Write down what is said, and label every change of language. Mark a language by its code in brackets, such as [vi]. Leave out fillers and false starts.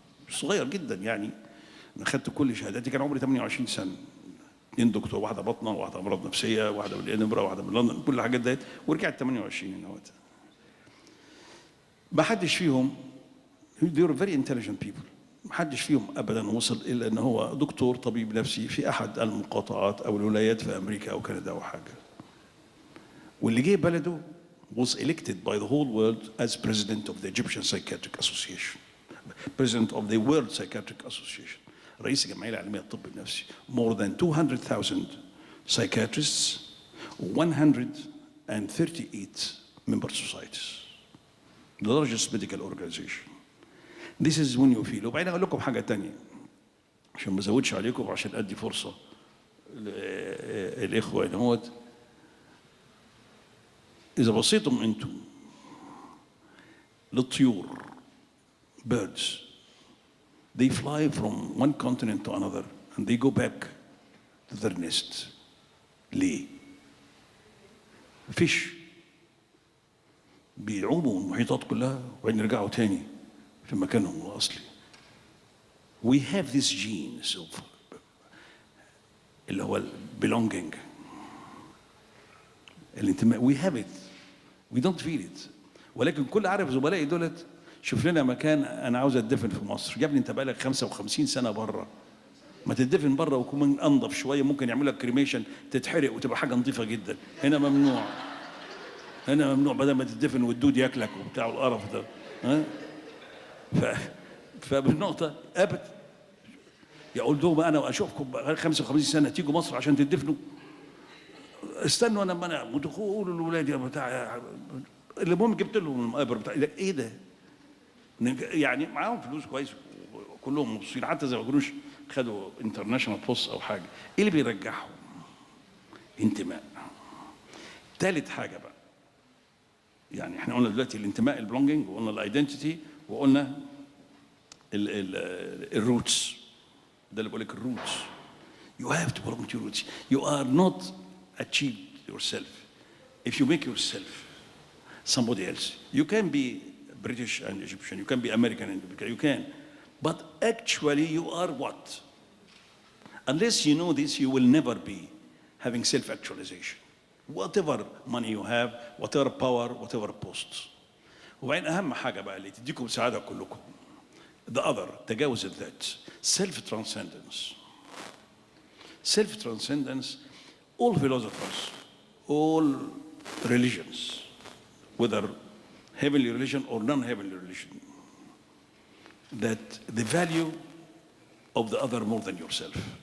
[ar] صغير جدا يعني، أنا خدت كل شهاداتي كان عمري 28 سنة، 2 دكتور، واحدة بطنة، واحدة أمراض نفسية، واحدة من إدنبرا، واحدة من لندن، كل الحاجات ديت، ورجعت 28 هنا. ما حدش فيهم، [en] they were very intelligent people، [ar] ما حدش فيهم أبدا وصل إلا إن هو دكتور طبيب نفسي في أحد المقاطعات أو الولايات في أمريكا أو كندا أو حاجة. واللي جه بلده [en] was elected by the whole world as president of the Egyptian Psychiatric Association, president of the World Psychiatric Association، [ar] رئيس الجمعية العالمية للطب النفسي. [en] More than 200,000 psychiatrists، 138 member societies، the largest medical organization. This is when you feel. [ar] وبعدين أقول لكم حاجة تانية عشان ما أزودش عليكم وعشان أدي فرصة الإخوة هنا هوت. إذا بصيتم أنتم للطيور، [en] birds، they fly from one continent to another and they go back to their nest. [ar] ليه؟ fish بيعوموا المحيطات كلها وبعدين يرجعوا تاني في مكانهم الأصلي. [en] We have these genes of [ar] اللي هو [en] belonging، الانتماء. We have it. We don't feel it. [ar] ولكن كل عارف زملائي دولت، شوف لنا مكان، أنا عاوز أتدفن في مصر. يا ابني أنت بقالك 55 سنة بره، ما تتدفن بره ويكون أنظف شوية، ممكن يعمل لك كريميشن تتحرق وتبقى حاجة نظيفة جدا. هنا ممنوع، هنا ممنوع، بدل ما تتدفن والدود ياكلك وبتاع القرف ده. ها؟ فبالنقطة أبد يقول لهم أنا أشوفكم بقى 55 سنة تيجوا مصر عشان تدفنوا؟ استنوا أنا ما أنا قولوا للولاد يا بتاع، المهم جبت لهم المقابر بتاع إيه ده؟ يعني معاهم فلوس كويس وكلهم مبسوطين، حتى زي ما يكونوش خدوا [en] international post [ar] أو حاجة. إيه اللي بيرجعهم؟ انتماء. ثالث حاجة بقى، يعني احنا قلنا دلوقتي الانتماء البلونجينج، وقلنا الايدنتيتي، وقلنا الروتس. ده اللي بقول لك الروتس. [en] You have to belong to your roots. You are not achieved yourself if you make yourself somebody else. You can be British and Egyptian, you can be American and American, you can, but actually you are what? Unless you know this, you will never be having self-actualization. Whatever money you have, whatever power, whatever posts. [ar] وبعدين أهم حاجة بقى اللي تديكم سعادة كلكم، [en] the other، [ar] تجاوز الذات، self-transcendence. [en] Self-transcendence, all philosophers, all religions, whether heavenly religion or non-heavenly religion, that the value of the other more than yourself.